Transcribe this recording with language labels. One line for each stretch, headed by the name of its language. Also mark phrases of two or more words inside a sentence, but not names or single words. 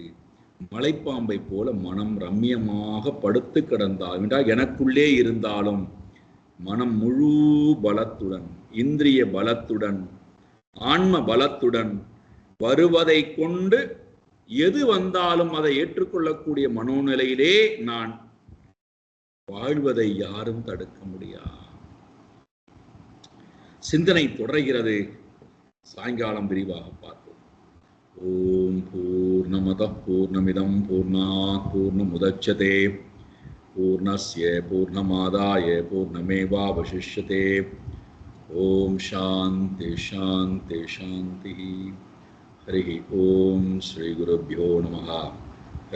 Tamil: மலைப்பாம்பை போல மனம் ரம்யமாக படுத்து கிடந்தாலும் என்றால் எனக்குள்ளே இருந்தாலும் மனம் முழு பலத்துடன், இந்திரிய பலத்துடன், ஆன்ம பலத்துடன் வருவதை கொண்டு எது வந்தாலும் அதை ஏற்றுக்கொள்ளக்கூடிய மனோநிலையிலே நான் வாழ்வதை யாரும் தடுக்க முடியாது. சிந்தனை தொடர்கிறது. சாயங்காலம் விரிவாக பார்ப்போம்.
Sanskrit: ॐ पूर्णमदः पूर्णमिदं पूर्णात् पूर्णमुदच्यते पूर्णस्य पूर्णमादाय पूर्णमेवावशिष्यते. ॐ शान्ति शान्ति शान्ति. हरि ॐ श्री गुरुभ्यो नमः.